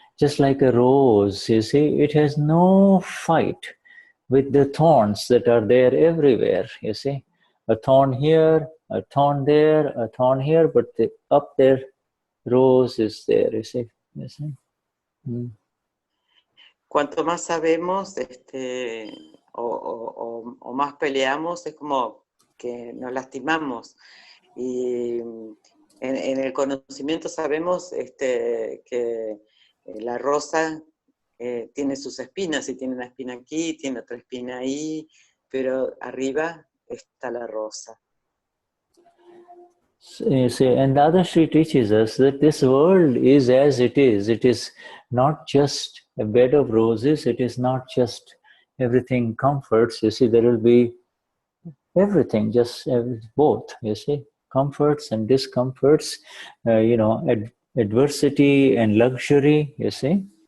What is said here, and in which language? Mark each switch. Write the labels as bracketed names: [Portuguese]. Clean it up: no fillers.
[English] Just like a rose, you see, it has no fight with the thorns that are there everywhere, you see. A thorn here, a thorn there, a thorn here, but up there, rose is there, you see. You see? [Spanish] Cuanto más sabemos o más peleamos, es como que nos lastimamos. Y en el conocimiento sabemos que la rosa tiene sus espinas, y tiene una espina aquí, tiene otra espina ahí, pero arriba está la rosa. [English] You see, and Dadashri teaches us that this world is as it is. It is not just a bed of roses. It is not just everything comforts. You see, there will be everything, just both, you see, comforts and discomforts, you know, adversity and luxury, you see.